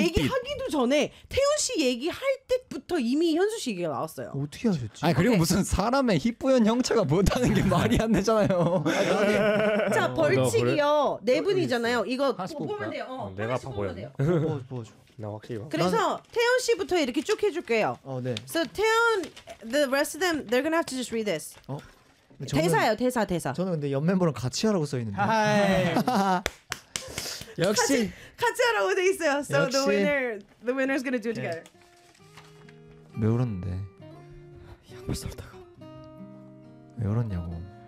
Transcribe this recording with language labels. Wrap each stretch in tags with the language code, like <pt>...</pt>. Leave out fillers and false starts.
<ko>얘기하기도 전에 태훈 씨 얘기할 때부터 이미 현수 씨 얘기가 나왔어요. 어떻게 하셨지? 아니, 그리고 오케이. 무슨 사람의 희뿌연 형체가 보였다는 게 말이 안 되잖아요. 자, 벌칙. 벌칙이요. 네 분이잖아요. 이거 보면 돼요. 어, 내가 아파 보였네. 보여줘. 나 확실히. 그래서 태현 씨부터 이렇게 쭉 해줄게요. 어, 네.</ko> <en>So 태현, the rest of them, they're gonna have to just read this.</en> <ko>어? 저는, 대사요, 대사, 대사. 저는 근데 옆 멤버랑 같이 하라고 써 있는데. 하이. 역시. 같이 하라고 돼 있어요.</ko> <en>So 역시. the winner's gonna do it together.</en> <ko>왜 울었는데? 양파 썰다가. 왜 울었냐고.</ko>